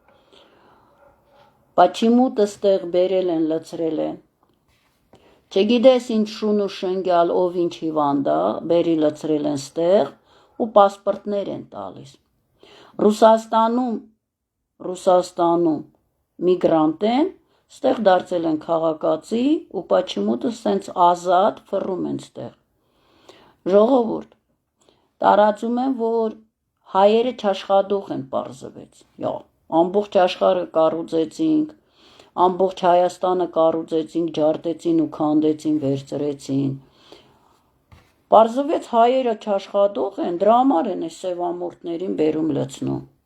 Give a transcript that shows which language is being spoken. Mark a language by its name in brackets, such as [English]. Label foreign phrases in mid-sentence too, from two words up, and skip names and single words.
[Armenian] Почему-то ստեղ բերել են, լցրել են։ Չգիտես ինչ շուն ու շնգյալ, ով ինչ հիվանդ է, բերի լցրել են ստեղ ու պասպորտներ են տալիս։ Ռուսաստանում միգրանտ են, ստեղ դարձել են քաղաքացի ու почему-то սենց ազատ ֆռում են ստեղ։ Ժողովուրդ, տարածում են, որ հայերը չաշխատող են պարզվեց։ Ամբողջ աշխարհը կառուցեցինք, ամբողջ Հայաստանը կառուցեցինք, ջարդեցին ու քանդեցին, վերցրեցին։ Պարզվեց հայերը չաշխատող են, դրա համար են այս սևամորթներին բերում լցնում։